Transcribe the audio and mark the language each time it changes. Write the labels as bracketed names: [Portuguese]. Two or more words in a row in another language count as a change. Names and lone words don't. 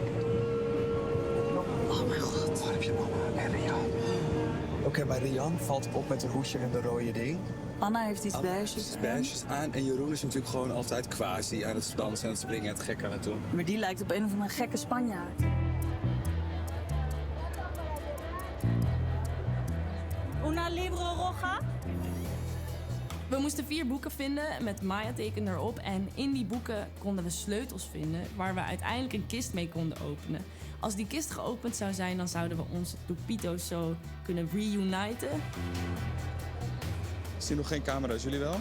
[Dutch] Oh mijn god. Waar heb je mama en Rian? Oké, maar Rian valt op met een hoesje en de rode ding. Anna heeft iets beige. Beige aan. En Jeroen is natuurlijk gewoon altijd quasi aan het dansen en het springen en het gek aan het doen. Maar die lijkt op een of andere gekke Spanjaard. [Spanish] Una libro roja? [Dutch] We moesten 4 boeken vinden met Maya-teken erop. En in die boeken konden we sleutels vinden waar we uiteindelijk een kist mee konden openen. Als die kist geopend zou zijn, dan zouden we onze topito's zo kunnen reuniten. Ik zie nog geen camera's, jullie wel?